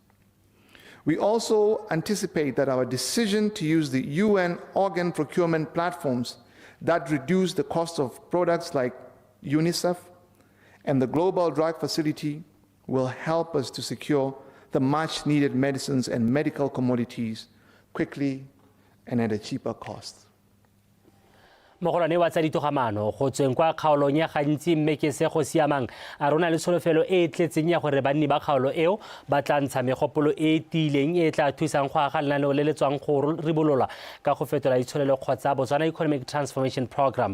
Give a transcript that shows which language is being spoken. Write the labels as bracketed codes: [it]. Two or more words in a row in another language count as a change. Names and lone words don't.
[en] We also anticipate that our decision to use the UN organ procurement platforms that reduce the cost of products like UNICEF and the Global Drug Facility will help us to secure the much needed medicines and medical commodities quickly and at a cheaper cost. [tn] Mogolwane wa tsa ditogamano go tsweng kwa kgaolong ya gantsi mme ke se go siamang a rona le tsholofelo e tletseng ya gore banni ba kgaolo eo ba tla ntsha megopolo e tiileng e tla thusang go aga lenaneo le le tswang go ribolola ka go fetola itsholelo kgotsa [en] Botswana Economic Transformation Program.